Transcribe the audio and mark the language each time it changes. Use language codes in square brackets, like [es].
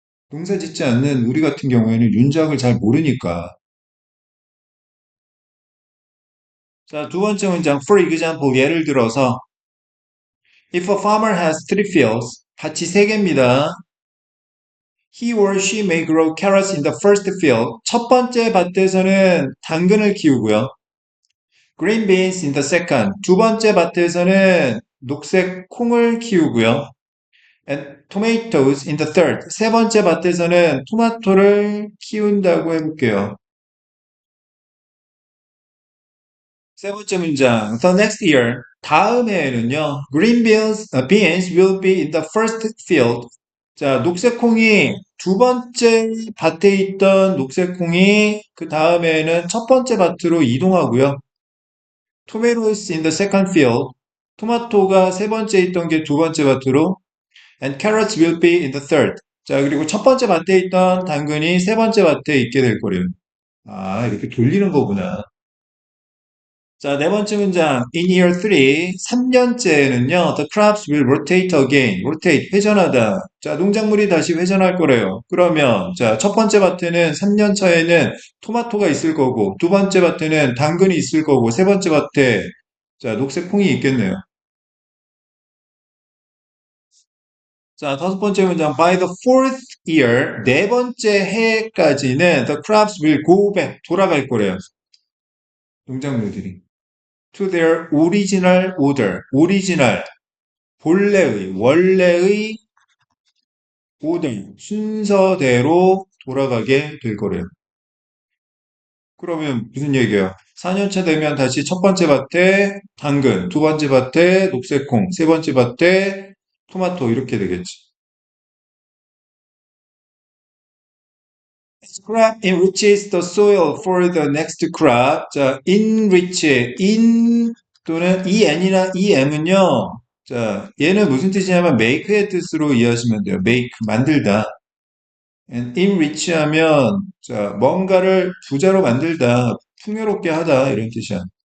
[ko] 농사 짓지 않는 우리 같은 경우에는 윤작을 잘 모르니까. 자, 두 번째 문장, [en] for example, [ko] 예를 들어서 [en] If a farmer has three fields, [ko] 밭이 세 개입니다. [en] He or she may grow carrots in the first field. [ko] 첫 번째 밭에서는 당근을 키우고요. [en] Green beans in the second. [ko] 두 번째 밭에서는 녹색 콩을 키우고요. [en] And tomatoes in the third. [ko] 세 번째 밭에서는 토마토를 키운다고 해볼게요. 세 번째 문장. [en] The next year. [ko] 다음 해에는요. [en] Beans will be in the first field. [ko] 자, 녹색 콩이 두 번째 밭에 있던 녹색 콩이 그 다음에는 첫 번째 밭으로 이동하고요. [en] Tomatoes in the second field. [ko] 토마토가 세 번째 있던 게 두 번째 밭으로. [en] And carrots will be in the third. [ko] 자, 그리고 첫 번째 밭에 있던 당근이 세 번째 밭에 있게 될 거래요. 아, 이렇게 돌리는 거구나. 자, 네 번째 문장. [en] In year 3, [ko] 3년째는요, [en] the crops will rotate again. [ko] rotate, 회전하다. 자, 농작물이 다시 회전할 거래요. 그러면, 자, 첫 번째 밭에는 3년 차에는 토마토가 있을 거고, 두 번째 밭에는 당근이 있을 거고, 세 번째 밭에, 자, 녹색 콩이 있겠네요. 자, 다섯 번째 문장. [en] By the fourth year, [ko] 네 번째 해까지는 [en] the crops will go back. [ko] 돌아갈 거래요. 농작물들이. [en] To their original order. [ko] 오리지널. 본래의, 원래의 order. 순서대로 돌아가게 될 거래요. 그러면 무슨 얘기예요? 4년차 되면 다시 첫 번째 밭에 당근, 두 번째 밭에 녹색콩, 세 번째 밭에 토마토 이렇게 되겠지. [en] Crop enriches the soil for the next crop. [ko] 자, enrich, in 또는 en이나 em은요. 자, 얘는 무슨 뜻이냐면 make의 뜻으로 이해하시면 돼요. make, 만들다. and enrich 하면 자, 뭔가를 부자로 만들다, 풍요롭게 하다 이런 뜻이야.